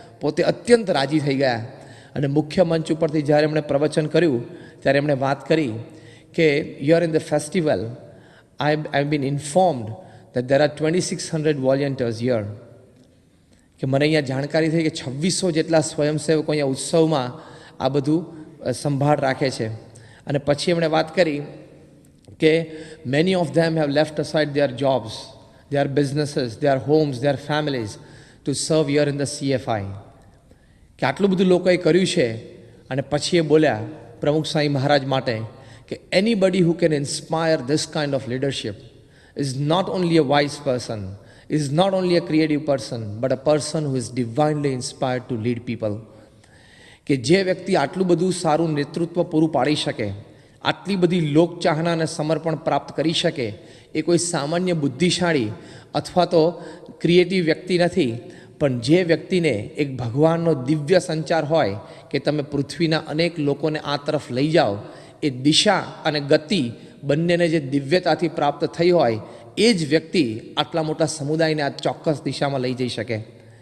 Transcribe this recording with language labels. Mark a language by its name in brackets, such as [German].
[Gujarati] પોતે અત્યંત રાજી થઈ ગયા. અને મુખ્ય મંચ ઉપરથી જ્યારે એમણે પ્રવચન કર્યું ત્યારે એમણે વાત કરી કે [English] Here in the festival I have been informed that there are 2600 volunteers here. [Gujarati] કે મને અહીંયા જાણકારી થઈ કે 2600 જેટલા સ્વયંસેવકો અહીંયા ઉત્સવમાં આ બધું સંભાળ રાખે છે. અને પછી એમણે વાત કરી કે [English] many of them have left aside their jobs, their businesses, their homes, their families to serve here in the CFI. [Gujarati] કે આટલું બધું લોકોએ કર્યું છે. અને પછી એ બોલ્યા પ્રમુખ સ્વામી મહારાજ માટે કે [English] anybody who can inspire this kind of leadership is not only a wise person, is not only a creative person, but a person who is divinely inspired to lead people. [Gujarati] કે જે વ્યક્તિ આટલું બધું સારું નેતૃત્વ પૂરું પાડી શકે, આટલી બધી લોકચાહના અને સમર્પણ પ્રાપ્ત કરી શકે, એ કોઈ સામાન્ય બુદ્ધિશાળી અથવા તો ક્રિએટિવ વ્યક્તિ નથી, પણ જે વ્યક્તિને એક ભગવાનનો દિવ્ય સંચાર હોય કે તમે પૃથ્વીના અનેક લોકોને આ તરફ લઈ જાઓ, એ દિશા અને ગતિ બંનેને જે દિવ્યતાથી પ્રાપ્ત થઈ હોય એ જ વ્યક્તિ આટલા મોટા સમુદાયને આ ચોક્કસ દિશામાં લઈ જઈ શકે.